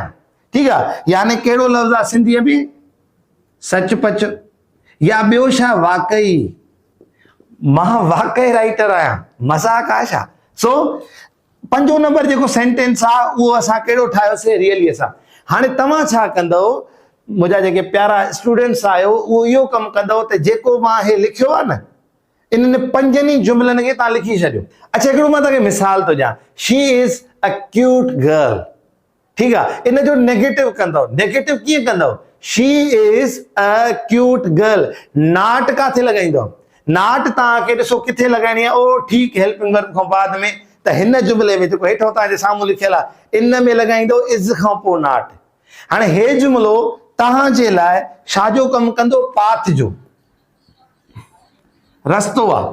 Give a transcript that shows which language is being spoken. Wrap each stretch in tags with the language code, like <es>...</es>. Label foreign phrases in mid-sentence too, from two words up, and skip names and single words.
<sd>ठीक आहे, यानी कहिड़ो लफ़्ज़ आहे सिंधीअ में सचपच, या ॿियो छा वाकई, मां वाकई राइटर आहियां, मज़ाक आहे छा। सो 5 नंबर जेको सेंटेंस आहे उहो असां कहिड़ो ठाहियोसीं रियली सां। हाणे तव्हां छा कंदव, मुंहिंजा जेके प्यारा स्टूडेंट्स आहियो उहो इहो कमु कंदव त जेको मां हे लिखियो आहे न इन्हनि 5 जुमिलनि खे तव्हां लिखी छॾियो। अच्छा हिकिड़ो मां तव्हांखे मिसाल थो ॾियां,</sd> <en>She is a cute girl.</en> <sd>ठीक आहे, इन जो नेगेटिव कंदव। नेगेटिव कीअं कंदव,</sd> <en>She is a cute girl,</en> <sd>नाट काथे लॻाईंदव, नाट तव्हांखे ॾिसो किथे लॻाइणी आहे, ओ ठीकु</sd> <en>helping verb</en> <sd>खां बाद में, त हिन जुमिले में जेको हेठो तव्हांजे साम्हूं लिखियल आहे इन में लॻाईंदो इज़ खां पोइ नाट। हाणे हे जुमिलो तव्हांजे लाइ छाजो कमु कंदो, पाथ जो, रस्तो आहे।</sd>